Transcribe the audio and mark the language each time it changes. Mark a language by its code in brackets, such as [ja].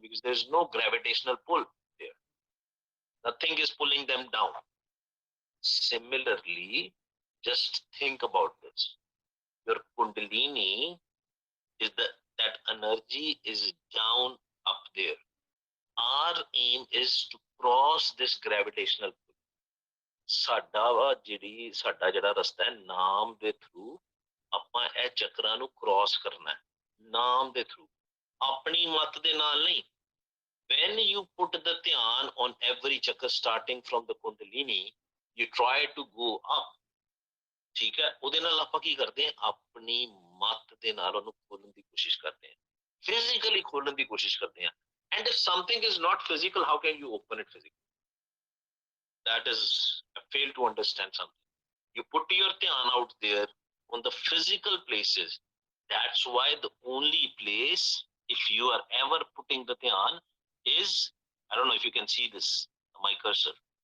[en] Because there's no gravitational pull there. Nothing is pulling them down. Similarly, just think about this. Your kundalini is that energy is down up there. Our aim is to cross this gravitational pull. [pa] ਸਾਡਾ ਜਿਹੜਾ ਰਸਤਾ ਹੈ, ਨਾਮ ਦੇ through ਆਪਾਂ ਇਹ ਚੱਕਰਾਂ ਨੂੰ ਕ੍ਰਾਸ ਕਰਨਾ ਹੈ, ਨਾਮ ਦੇ ਥਰੂ, ਆਪਣੀ ਮੱਤ ਦੇ ਨਾਲ ਨਹੀਂ। [en] When you put the ਧਿਆਨ on every chakra starting from the kundalini, you try to go up, [pa] ਠੀਕ ਹੈ? ਉਹਦੇ ਨਾਲ ਆਪਾਂ ਕੀ ਕਰਦੇ ਹਾਂ, ਆਪਣੀ ਮੱਤ ਦੇ ਨਾਲ ਉਹਨੂੰ ਖੋਲਣ ਦੀ ਕੋਸ਼ਿਸ਼ ਕਰਦੇ ਹਾਂ, ਫਿਜ਼ੀਕਲੀ ਖੋਲਣ ਦੀ ਕੋਸ਼ਿਸ਼ ਕਰਦੇ ਹਾਂ। [en] And if something is not physical, how can you open it physically? That is, I fail to understand something. You put your dhyan out there on the physical places. That's why the only place, if you are ever putting the dhyan, is, I don't know if you can see this, my cursor.